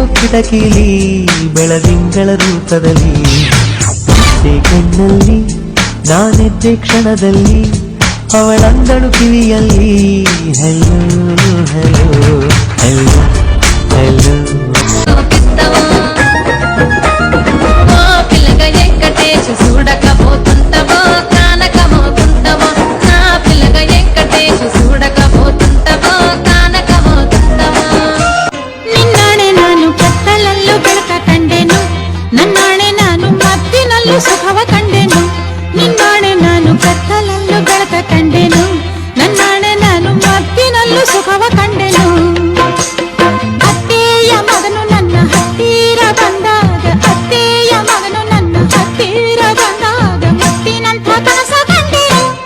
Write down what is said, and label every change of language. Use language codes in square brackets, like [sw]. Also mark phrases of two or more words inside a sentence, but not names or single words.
[kn] ಕಿಟಕಿಲಿ ಬೆಳದಿಂಗಳ ರೂಪದಲ್ಲಿ ನಿದ್ದೆ ಕಣ್ಣಲ್ಲಿ ನಾನೆದ್ದೆ ಕ್ಷಣದಲ್ಲಿ ಅವಳಂದಳು ಕಿವಿಯಲ್ಲಿ [en] hello hello hello hello [te] పిల్లగా వెంకటేశు చూడకపోతుంటవో కానకపోతుంటవో నా పిల్లగా వెంకటేశు చూడకపోతుంటవో కానకపోతుంటవో నిన్నాడే [kn] ನಾನು ಕತ್ತಲಲ್ಲೂ ಬೆಳಕ ಕಂಡೆನು ನನ್ನಾಣೆ ನಾನು ಮತ್ತಿನಲ್ಲೂ ಸುಖವ ಕಂಡೆನು ನಿನ್ನಾಣೆ ನಾನು ಕತ್ತಲಲ್ಲೂ ಬೆಳಕ ಕಂಡೆನು ನನ್ನಾಣೆ ನಾನು ಮತ್ತಿನಲ್ಲೂ ಸುಖವ ಕಂಡೆನು ಅತ್ತೆಯ ಮಗನು ನನ್ನ ಹತ್ತಿರ ಬಂದಾಗ ಅತ್ತೆಯ ಮಗನು ನನ್ನ ಹತ್ತಿರ ಬಂದಾಗ ಮುತ್ತಿನಂಥ ಕನಸ ಕಂಡೆನು